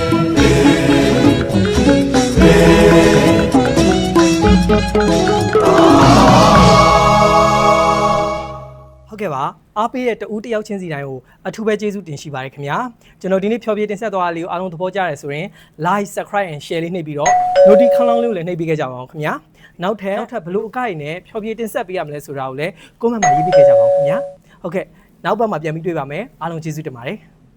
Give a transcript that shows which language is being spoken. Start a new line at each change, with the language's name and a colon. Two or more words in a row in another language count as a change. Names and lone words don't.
Burmese: ဟုတ်ကဲ့ပါအားပေးတဲ့တဦးတယောက်ချင်းစီတိုင်းကိုအထူးပဲကျေးဇူးတင်ရှိပါတယ်ခင်ဗျာကျွန်တော်ဒီနေ့ဖြောပြတင်ဆက်သွားတာလေးကိုအားလုံးသဘောကျတယ်ဆိုရင်
English: like subscribe and share
Burmese: လေးနှိပ်ပြီးတော့ notification ခေါင်းလေးကိုလည်းနှိပ်ပေးခဲ့ကြပါအောင်ခင်ဗျာနောက်ထပ်ဘလို့အကိုက်နဲ့ဖြောပြတင်ဆက်ပေးရမလဲဆိုတာကိုလည်း comment မှာရေးပေးခဲ့ကြပါအောင်ခင်ဗျာဟုတ်ကဲ့နောက်ဘက်မှာပြန်ပြီးတွေ့ပါမယ်အားလုံးကျေးဇူးတင်ပါတယ်